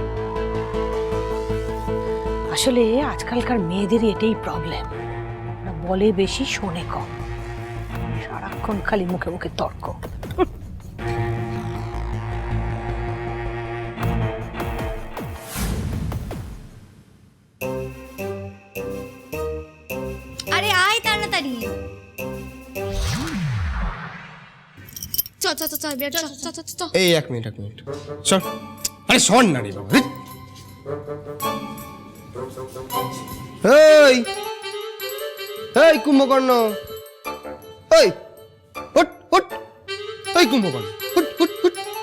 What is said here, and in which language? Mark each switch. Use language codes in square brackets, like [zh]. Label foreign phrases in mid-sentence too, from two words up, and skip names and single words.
[bn] আসলে আজকালকার মেয়েদেরই এটাই প্রবলেম, বলে বেশি শোনে কম, সারাক্ষণ খালি মুখে মুখে তর্ক। আরে আয় তাড়াতাড়ি, চ চ চ চ বের চ চ চ চ। এই এক মিনিট শোন। আরে শোন না রে বাবা। এই এই কুম্ভকর্ণ, এই উঠ উঠ, এই কুম্ভকর্ণ উঠ উঠ উঠ।